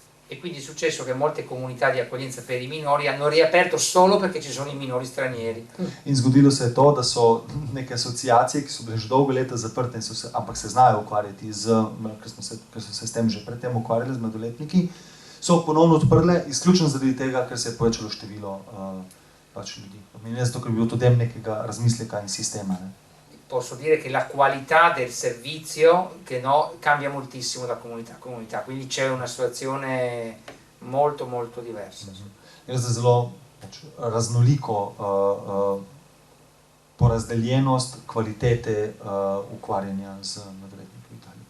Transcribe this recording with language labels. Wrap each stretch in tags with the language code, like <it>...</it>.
<it>E quindi è successo che molte comunità di accoglienza per i minori hanno riaperto solo perché ci sono i minori stranieri.</it> <sl>In zgodilo se je to, da so neke asociacije, ki so bile že dolgo leta zaprte, ampak se znajo ukvarjati ker so se s tem že predtem ukvarjali z mladoletniki, so ponovno odprle, izključno zaradi tega, ker se je povečalo število ljudi. Ne zato, ker bi bil to del nekega razmisleka in sistema. Ne?</sl> <it>Posso dire che la qualità del servizio cambia moltissimo da comunità a comunità, quindi c'è una situazione molto molto diversa.</it> <sl>Gre za zelo raznoliko porazdeljenost kvalitete ukvarjanja z mladoletniki v Italiji.</sl>